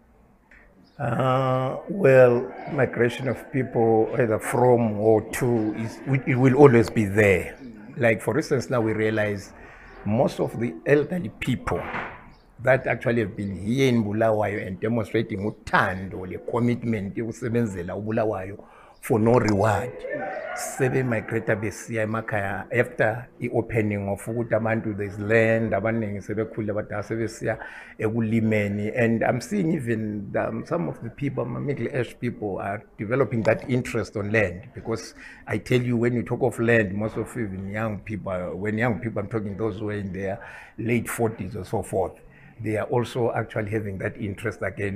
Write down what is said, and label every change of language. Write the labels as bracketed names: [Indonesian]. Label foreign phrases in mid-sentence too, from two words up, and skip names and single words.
[English] Well, migration of people either from or to, it will always be there. Like, for instance, now we realize most of the elderly people that actually have been here in Bulawayo and demonstrating [North Ndebele] uthando le commitment yokusebenzela uBulawayo [English] for no reward, [North Ndebele] sebe migrate besiya emakhaya [English] after the opening of [North Ndebele] ukuthi abantu [English] there's land [North Ndebele] abaningi sebekhulile abadala sebesiya ekulimeni. [English] And I'm seeing even some of the people, middle-aged people, are developing that interest on land, because I tell you, when you talk of land, most of even young people, when young people, I'm talking those who are in their late 40s or so forth, they are also actually having that interest again.